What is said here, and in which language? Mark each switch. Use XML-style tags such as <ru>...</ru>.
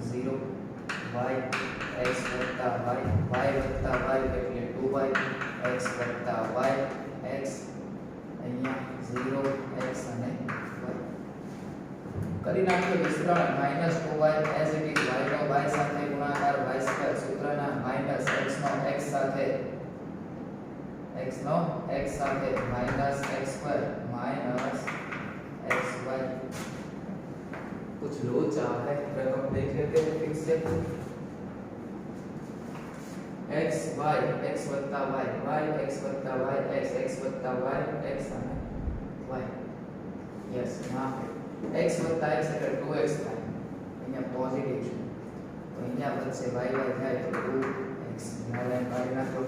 <gu>0 y x વત્તા y વત્તા y એટલે 2y x વત્તા y x અહીંયા 0 x અને y કરી નાખીએ વિસ્તરણ. Minus 2y as it is y no y સાથે ગુણાકાર y2 સૂત્રના માઈનસ x નો x સાથે માઈનસ x2 માઈનસ xy.</gu> <hi>कुछ लोचा है रकम देख लेते हैं फिर से.</hi> <gu>x y x વત્તા y y x વત્તા y x x વત્તા y x અને y. યસ यहाँ पे x વત્તા x એટલે 2x થાય. અહીંયા પોઝિટિવ છે તો અહીંયા વધશે y y થાય તો 2x. આ લાઈન કાઢી નાખો.</gu>